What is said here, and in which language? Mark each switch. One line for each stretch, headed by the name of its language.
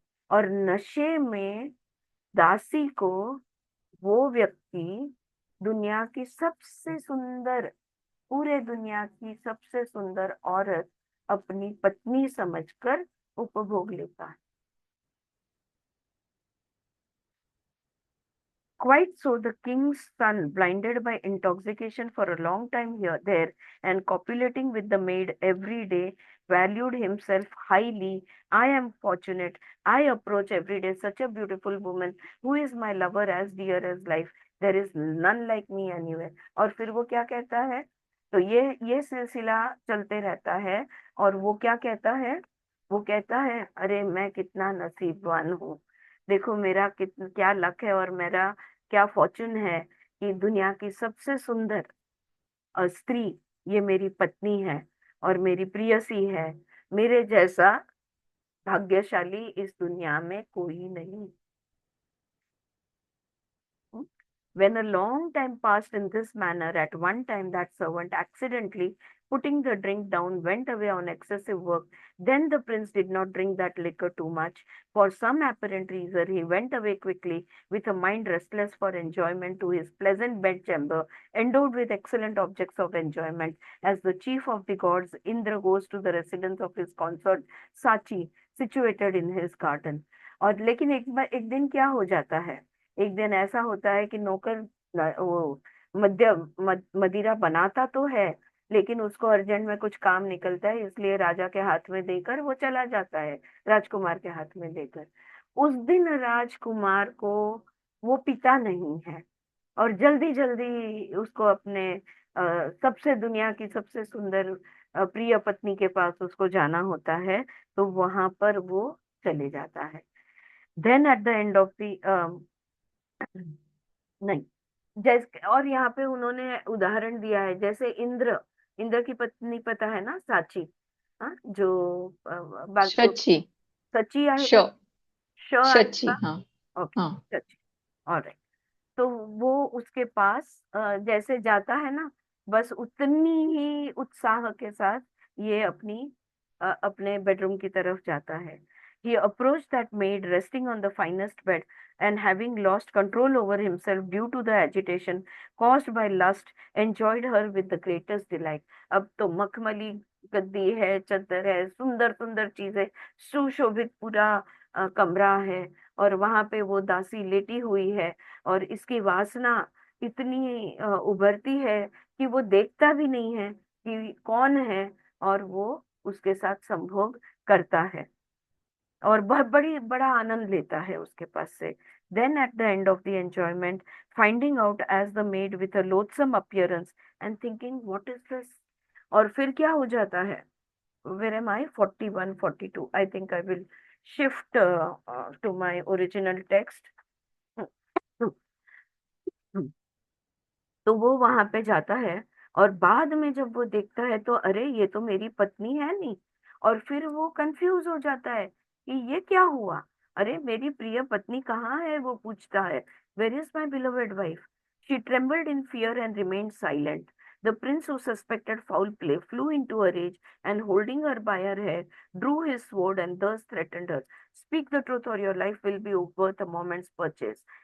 Hindi: और नशे में दासी को वो व्यक्ति, दुनिया की सबसे सुंदर, पूरे दुनिया की सबसे सुंदर औरत अपनी पत्नी समझकर उपभोग लेता है।
English: Quite so, the king's son, blinded by intoxication for a long time there, and copulating with the maid every day, valued himself highly. I am fortunate. I approach every day such a beautiful woman who is my lover as dear as life. There is none like me anywhere.
Hindi: और फिर वो क्या कहता है? तो ये सिलसिला चलते रहता है। और वो क्या कहता है? वो कहता है, अरे मैं कितना नसीबवान हूँ, देखो मेरा कितना क्या लक है, और मेरा क्या फॉर्चून है कि दुनिया की सबसे सुंदर स्त्री ये मेरी पत्नी है और मेरी प्रियसी है। मेरे जैसा भाग्यशाली इस दुनिया में कोई नहीं।
English: When a long time passed in this manner, at one time that servant accidentally, putting the drink down, went away on excessive work. Then the prince did not drink that liquor too much. For some apparent reason, he went away quickly, with a mind restless for enjoyment, to his pleasant bedchamber, endowed with excellent objects of enjoyment. As the chief of the gods, Indra goes to the residence of his consort Sachi, situated in his garden.
Hindi: और लेकिन एक दिन क्या हो जाता है, एक दिन ऐसा होता है कि नौकर वो मदिरा बनाता तो है, लेकिन उसको अर्जेंट में कुछ काम निकलता है, इसलिए राजा के हाथ में देकर वो चला जाता है, राजकुमार के हाथ में देकर। उस दिन राजकुमार को वो पिता नहीं है, और जल्दी जल्दी उसको अपने सबसे दुनिया की सबसे सुंदर प्रिय पत्नी के पास उसको जाना होता है। तो वहां पर वो चले जाता है।
English: then at the end of the
Hindi: नहीं, जैसे, और यहाँ पे उन्होंने उदाहरण दिया है, जैसे इंद्र, इंद्र की पत्नी पता है ना, साची, हाँ, जो शची,
Marathi: सची आहे श का, श आहे शची, का, हाँ ओके, हाँ सची, ऑलराइट।
Hindi: तो वो उसके पास जैसे जाता है ना, बस उतनी ही उत्साह के साथ ये अपने बेडरूम की तरफ जाता है।
English: He approached that maid resting on the finest bed, and having lost control over himself due to the agitation caused by lust, enjoyed her with the greatest delight.
Hindi: अब तो मखमली गद्दी है, चादर है, सुंदर सुंदर चीजें, सुशोभित पूरा कमरा है, और वहां पे वो दासी लेटी हुई है, और इसकी वासना इतनी उभरती है कि वो देखता भी नहीं है कि कौन है, और वो उसके साथ संभोग करता है, और बहुत बड़ा आनंद लेता है उसके पास से।
English: Then at the end of the enjoyment, finding out as the maid with a loathsome appearance and thinking what is this.
Hindi: और फिर क्या हो जाता है,
English: Where am I, 41 42, I think I will shift to my original text.
Hindi: तो वो वहां पे जाता है, और बाद में जब वो देखता है तो अरे ये तो मेरी पत्नी है नहीं। और फिर वो कंफ्यूज हो जाता है कि ये क्या हुआ, अरे मेरी प्रिय पत्नी कहाँ है, वो पूछता है,
English: Where is my beloved wife. She trembled in fear and remained silent. The prince, who suspected foul play, flew into a rage, and holding her by her hair, drew his sword and thus threatened her. Speak the truth, or your life will be worth a moment's purchase.